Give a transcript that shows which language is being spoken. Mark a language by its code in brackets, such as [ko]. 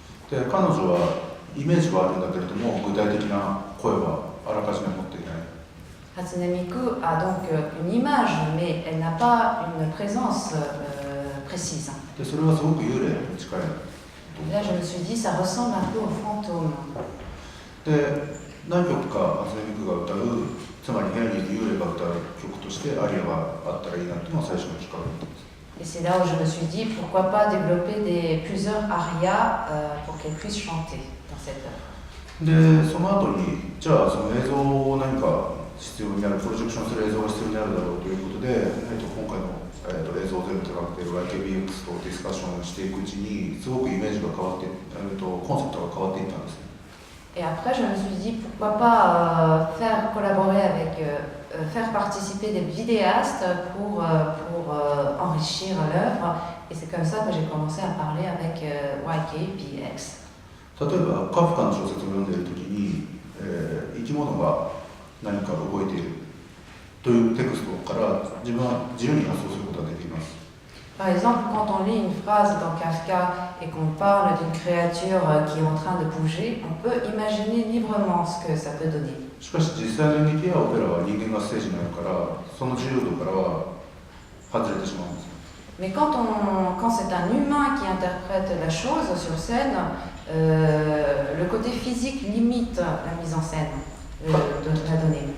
[ja] で、彼女はイメージはあるんだけれども、具体的な声はあらかじめ持っていない。 [fr] Hatsune Miku a donc une image, mais elle n'a pas une présence précise. [ja] で、それはすごく幽霊に近い。 [fr] Là, je me suis dit, ça ressemble un peu au fantôme. [ja] で、何曲か初音ミクが歌う、つまり部屋にいる幽霊が歌う曲としてアリアがあったらいいなというのが最初のきっかけだったんです。 [fr] Et c'est là où je me suis dit, pourquoi pas développer plusieurs arias pour qu'elles puissent chanter dans cette œuvre. [ja] で、その後に、じゃあその映像を何か必要になる、プロジェクションする映像が必要になるだろうということで、今回の、映像を全部手がけている YKBX とディスカッションをしていくうちに、すごくイメージが変わって、コンセプトが変わっていったんです。 [fr] Et après, je me suis dit, pourquoi pas faire collaborer avec, faire participer des vidéastes pour enrichir l'œuvre. Et c'est comme ça que j'ai commencé à parler avec YKBX. [ja] 例えばカフカの小説を読んでいるときに、生き物が何か動いているというテクストから自分は自由に発想することができます。 [fr] Par exemple, quand on lit une phrase dans Kafka et qu'on parle d'une créature qui est en train de bouger, on peut imaginer librement ce que ça peut donner. [ja] しかし実際の演劇やオペラは人間がステージになるから、その自由度からは外れてしまうんです。 [fr] Mais quand c'est un humain qui interprète la chose sur scène, le côté physique limite la mise en scène de la donnée.